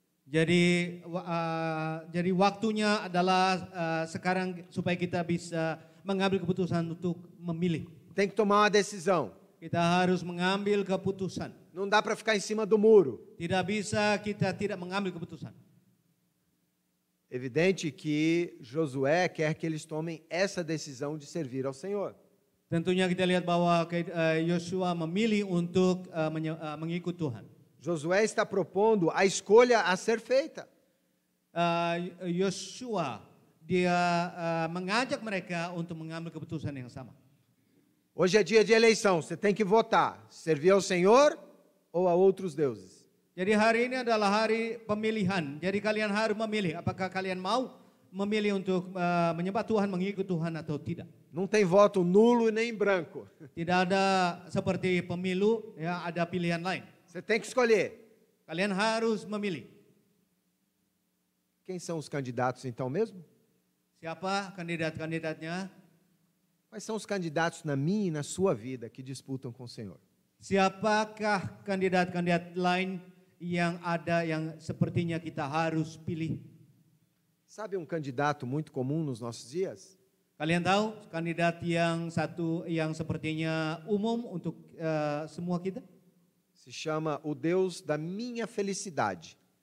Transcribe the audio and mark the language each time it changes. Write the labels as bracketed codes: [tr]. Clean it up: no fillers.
[id] Jadi waktunya adalah sekarang supaya kita bisa mengambil keputusan untuk memilih. [pt] Tem que tomar uma decisão. [id] Kita harus mengambil keputusan. [pt] Não dá para ficar em cima do muro. [id] Tidak bisa kita tidak mengambil keputusan. [pt] Evidente que Josué quer que eles tomem essa decisão de servir ao Senhor. [id] Tentunya kita lihat bahwa Yosua memilih untuk mengikut Tuhan. [pt] Josué está propondo a escolha a ser feita. [id] Yosua dia mengajak mereka untuk mengambil keputusan yang sama. [pt] Hoje é dia de eleição, você tem que votar. Servir ao Senhor ou a outros deuses. [id] Jadi hari ini adalah hari pemilihan. Jadi kalian harus memilih apakah kalian mau memilih untuk menyembah Tuhan, mengikut Tuhan atau tidak. [pt] Não tem voto nulo nem branco. [id] Tidak ada seperti pemilu, ya ada pilihan lain. [pt] Você tem que escolher. [id] Kalian harus memilih. [pt] Quem são os candidatos então mesmo? [id] Siapa kandidat-kandidatnya? [pt] Quais são os candidatos na minha e na sua vida que disputam com o Senhor? [id] Siapakah kandidat-kandidat lain yang ada yang sepertinya kita harus pilih? [pt] Sabe um candidato muito comum nos nossos dias? [id] Kalian tahu kandidat yang satu yang sepertinya umum untuk semua kita? [pt] Se chama o Deus da minha felicidade.